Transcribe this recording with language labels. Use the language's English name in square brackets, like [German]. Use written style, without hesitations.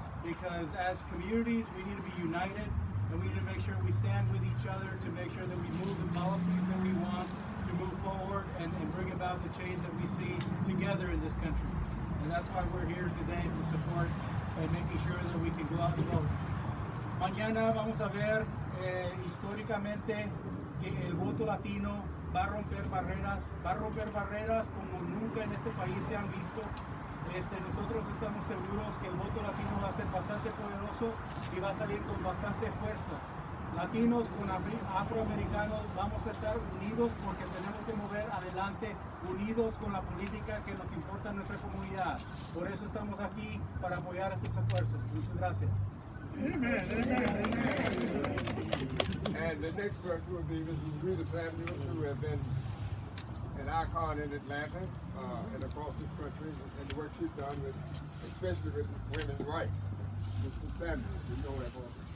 [English] Because as communities, we need to be united, and we need to make sure we stand with each other to make sure that we move the policies that we want to move forward and bring about the change that we see together in this country. And that's why we're here today to support and making sure that we can go out and vote. [Spanish] Mañana vamos a ver históricamente que el voto latino va a romper barreras como nunca en este país se han visto. Nosotros estamos seguros que el voto latino va a ser bastante poderoso y va a salir con bastante fuerza. Latinos con afroamericanos vamos a estar unidos porque tenemos que mover adelante, unidos con la política que nos importa en nuestra comunidad. Por eso estamos aquí para apoyar estos esfuerzos. Muchas gracias. [English] Amen. And the next person will be Mrs. Rita Samuels, who has been an icon in Atlanta and across this country, and the work she's done with, especially with women's rights. Mrs. Samuels, you know that one.